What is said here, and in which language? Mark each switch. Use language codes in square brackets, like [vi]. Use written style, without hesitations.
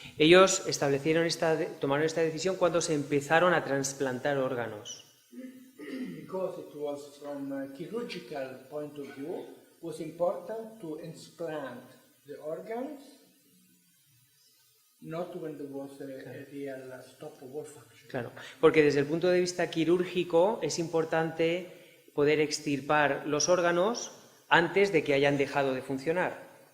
[es] Ellos tomaron esta decisión cuando se empezaron a trasplantar órganos. [en] Because it was from a chirurgical point of view, was important to transplant the organs, not when there was a real stop of all function. [es] Claro, porque desde el punto de vista quirúrgico es importante poder extirpar los órganos antes de que hayan dejado de funcionar.